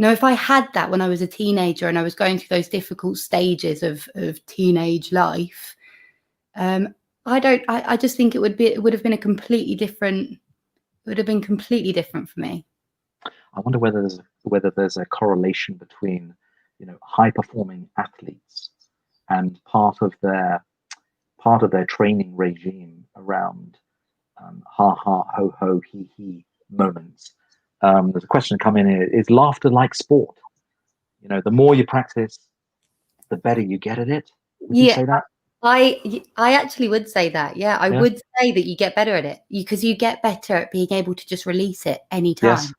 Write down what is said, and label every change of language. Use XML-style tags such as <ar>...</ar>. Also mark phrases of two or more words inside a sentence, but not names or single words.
<en>if I had that when I was a teenager and I was going through those difficult stages of teenage life, I just think it would have been completely different for me. I wonder whether there's a correlation between, high performing athletes and part of their training regime around ha ha ho ho he he moments. There's a question come in here: is laughter like sport? The more you practice, the better you get at it. Would you say that? I actually would say that. Yeah, I would say that you get better at it because you get better at being able to just release it anytime.</en>